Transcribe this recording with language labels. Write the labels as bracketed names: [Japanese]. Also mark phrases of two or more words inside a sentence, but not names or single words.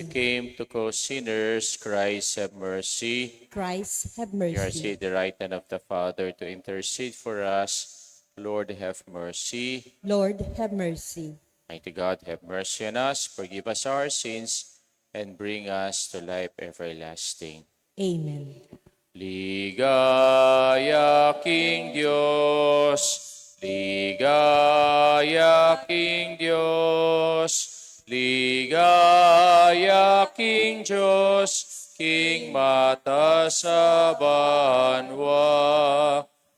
[English] came to call sinners. Christ, have mercy. Christ, have You are mercy. seated at the right hand of the Father to intercede for us. Lord, have mercy. Lord, have mercy. Mighty God, have mercy on us, forgive us our sins, and bring us to life everlasting. Amen. [Pampanga] Ligaya King Dios, ligaya King Dios, ligaya King Diyos, King mata sa banwa.